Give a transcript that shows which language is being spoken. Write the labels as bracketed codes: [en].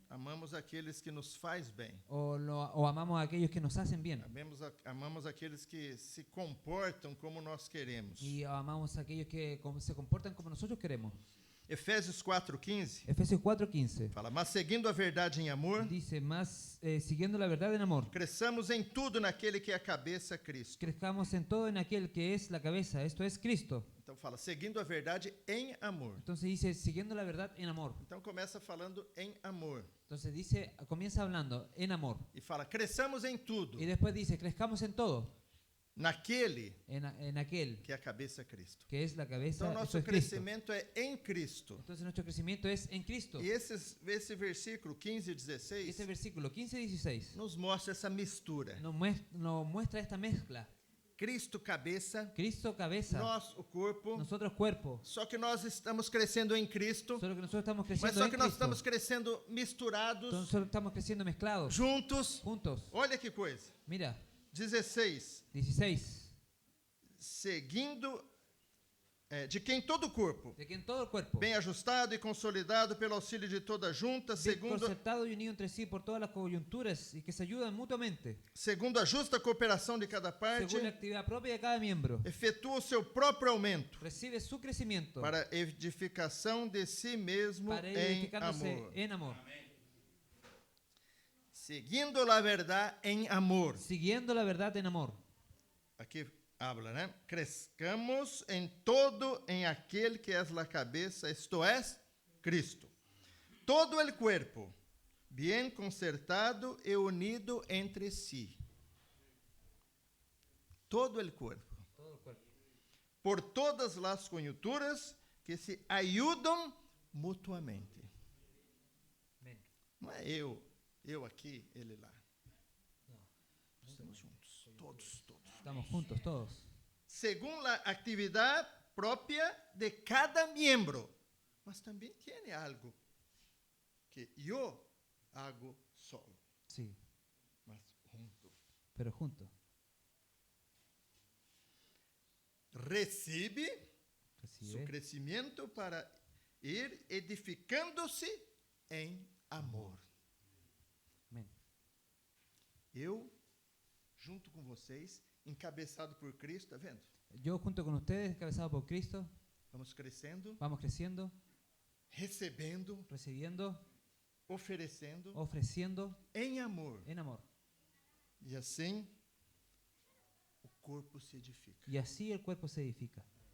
[pt] Amamos aqueles que nos faz bem. [es] o amamos a aquellos que nos hacen bien. [pt] Amamos aqueles que se comportam como nós queremos. [es] Y amamos a aquellos que se comportan como nosotros queremos. [pt] Efésios 4:15 [es] Efesios 4:15 [pt] fala: mas seguindo a verdade em amor, [es] dice, más siguiendo la verdad en amor, [pt] cresçamos em tudo naquele que é a cabeça, Cristo. [es] crezcamos en todo en aquel que es la cabeza, esto es Cristo. [pt] Então fala, seguindo a verdade em amor. [es] Entonces dice, siguiendo la verdad en amor. [pt] Então começa falando em amor. [es] Entonces dice, comienza hablando en amor. [pt] E fala, cresçamos em tudo [es] Y después dice, crezcamos en todo, [pt] naquele [es] en aquel [pt] que é a cabeça, Cristo. [es] que es la cabeza, [pt] Então [es] esto [pt] nosso [es] es Cristo. [pt] crescimento é em Cristo. [es] Entonces nuestro crecimiento es en Cristo. [pt] E esse versículo 15 e 16 [es] Este versículo 15 y 16 [pt] nos mostra essa mistura. [es] nos muestra esta mezcla. [pt] Cristo, cabeça, [es] Cristo cabeza, [pt] nós, o corpo. [es] nosotros cuerpo. [pt] Só que nós estamos crescendo em Cristo, [es] Solo que nosotros estamos [pt] mas [es] creciendo [pt] só [es] en [pt] que nós [es] Cristo. [pt] estamos crescendo misturados, [es] Entonces nosotros estamos creciendo mezclados, [pt] juntos. [es] juntos. [pt] Olha que coisa. [es] Mira, [pt] 16. [es] 16. [pt] Seguindo, de quem todo o corpo, [es] De que en todo el cuerpo, [pt] bem ajustado e consolidado pelo auxílio de toda junta, [es] bien [pt] segundo [es] concertado y unido entre sí por todas las coyunturas y que se ayudan mutuamente, [pt] a justa cooperação de cada parte, [es] según la actividad propia de cada miembro, [pt] efetua o seu próprio aumento [es] recibe su crecimiento [pt] para edificação de si mesmo [es] para ir [pt] em [es] edificándose [pt] amor. [es] en amor, [pt] Seguindo a verdade em amor. [es] siguiendo la verdad en amor. [pt] Aqui habla, né? Crescamos em todo em aquele que és a cabeça, isto é, Cristo. [es] Todo el cuerpo, bien concertado e unido entre si. Todo el cuerpo. Todo el cuerpo. Por todas las conjunturas que se ayudam mutuamente. Amén. [pt] Não é eu aqui, ele lá. Estamos juntos, todos. [es] Estamos juntos todos. Según la actividad propia de cada miembro. [pt] Mas também tem algo que eu [es] hago solo, Sí, [pt] mas junto. [es] pero juntos. [pt] Recebe seu [es] Recibe [pt] crescimento para ir edificando-se em amor. [es] Amén. [pt] Eu, junto com vocês, encabeçado por Cristo, tá vendo? [es] Yo junto con ustedes, encabezado por Cristo, [pt] Vamos crescendo, [es] vamos creciendo, [pt] recebendo, [es] recibiendo, [pt] oferecendo [es] ofreciendo [pt] em amor. [es] en amor. [pt] E assim o corpo se edifica. [es] Y así el cuerpo se edifica.